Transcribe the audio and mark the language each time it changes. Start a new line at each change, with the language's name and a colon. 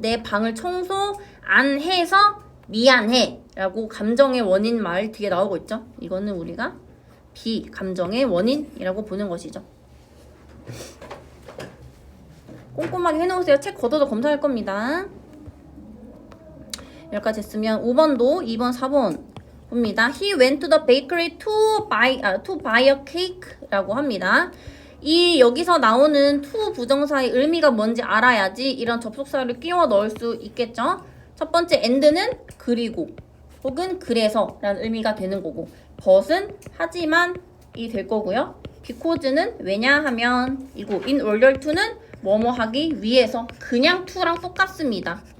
Korean: 내 방을 청소 안 해서 미안해 라고 감정의 원인 말 뒤에 나오고 있죠. 이거는 우리가 비감정의 원인이라고 보는 것이죠. 꼼꼼하게 해놓으세요. 책 걷어서 검사할 겁니다. 여기까지 했으면 5번도 2번 4번 봅니다.
English: He went to the bakery to buy a cake
Korean: 라고 합니다. 이 여기서 나오는 to 부정사의 의미가 뭔지 알아야지 이런 접속사를 끼워 넣을 수 있겠죠. 첫 번째 and는 그리고 혹은 그래서 라는 의미가 되는 거고 but은 하지만 이 될 거고요. because는 왜냐하면 이고 in order to는 뭐뭐 하기 위해서 그냥 to랑 똑같습니다.